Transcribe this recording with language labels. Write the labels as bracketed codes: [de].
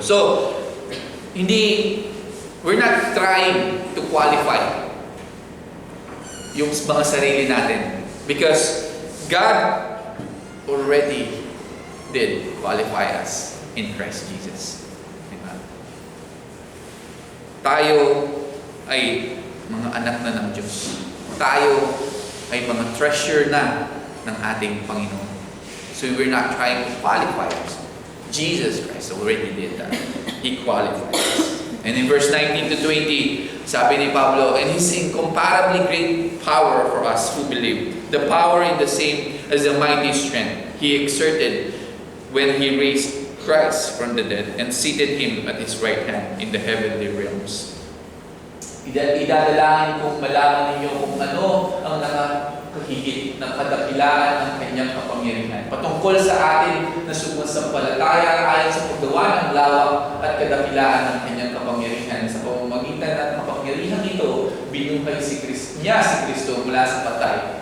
[en] So, we're not trying to qualify [tl] yung mga sarili natin [en] because God already did qualify us in Christ Jesus. [tl] Diba? Tayo ay mga anak na ng Diyos. Tayo ay mga treasure na ng ating Panginoon. [en] So we're not trying to qualify us. Jesus Christ already did that. He qualified us. And in verse 19 to 20, [tl] sabi ni Pablo, [en] and His incomparably great power for us who believe, the power in the same as the mighty strength He exerted when He raised Christ from the dead and seated Him at His right hand in the heavenly realms. [tl] Idadalangin kong malaman ninyo kung ano ang nakakahigit ng kadakilaan ng Kanyang kapangyarihan. Patungkol sa atin na sumasampalataya ayon sa paggawa ng lawak at kadakilaan ng Kanyang kapangyarihan. Sa pamamagitan ng kapangyarihan ito, binuhay si Kristo mula sa patay.